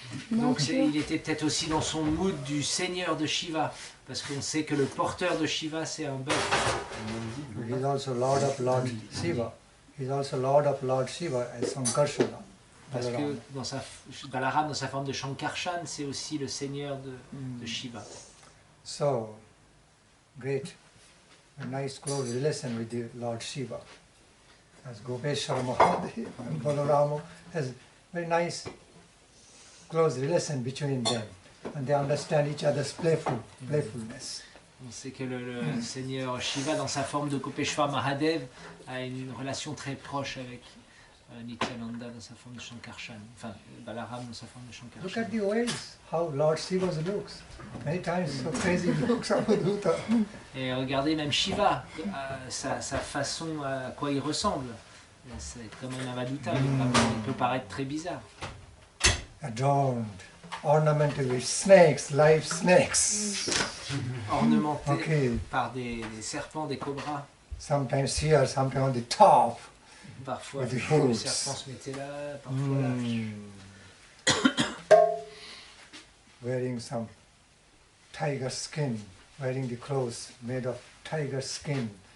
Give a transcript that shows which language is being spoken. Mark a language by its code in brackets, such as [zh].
[fr] Donc il était peut-être aussi dans son mood du seigneur de Shiva, parce qu'on sait que le porteur de Shiva c'est un bœuf. [en] He is also Lord of Lord Shiva. He is also Lord of Lord Shiva as Sankarsana. [fr] Parce que Balaram, dans sa forme de Shankarshan, c'est aussi le seigneur de Shiva. [en] So, great, a nice close relation with the Lord Shiva. As Gopeshwara Mahadev and Balarama has very nice close relation between them, and they understand each other's playfulness. [fr] On sait que le seigneur Shiva, dans sa forme de Gopeshwara Mahadev, a une relation très proche avec Nityananda dans sa forme de Shankarshan, enfin Balaram dans sa forme de Shankarshan. [en] Look at the ways, how Lord Shiva looks. Many times so crazy looks Avaduta. [fr] Et regardez même Shiva, sa façon, à quoi il ressemble. C'est comme un Avaduta, il peut paraître très bizarre. [en] Adorned, ornamented with snakes, live snakes. [fr] Ornementé par des serpents, des cobras. [en] Sometimes here, sometimes on the top. [fr] Parfois le serpent se mettait là, parfois là. [en] Wearing some tiger skin, wearing the clothes made of tiger skin.